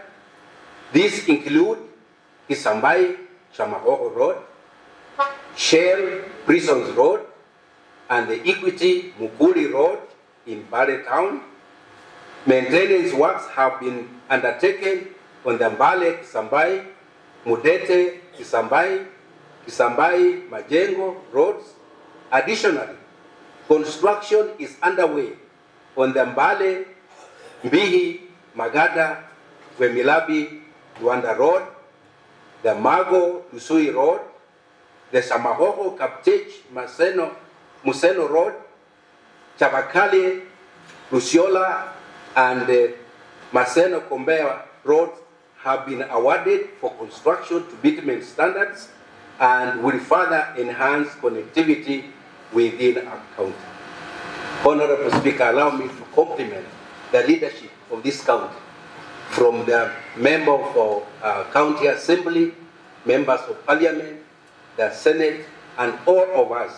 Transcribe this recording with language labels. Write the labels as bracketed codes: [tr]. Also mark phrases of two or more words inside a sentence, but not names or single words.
[en] These include Kisambai Chamahoho Road, Shell Prisons Road, and the Equity Mukuli Road in Mbale Town. Maintenance works have been undertaken on the Mbale Kisambai, Mudete Kisambai, Kisambai Majengo roads. Additionally, construction is underway on the Mbale, Mbihi, Magada, Wemilabi, Luanda Road, the Mago, Lusui Road, the Samahoho, Kaptech, Museno Road, Chabakali, Lusiola, and the Maseno Kombea roads have been awarded for construction to bitumen standards and will further enhance connectivity within our county. Honorable Speaker, allow me to compliment the leadership of this county, from the member of county assembly, members of parliament, the Senate, and all of us.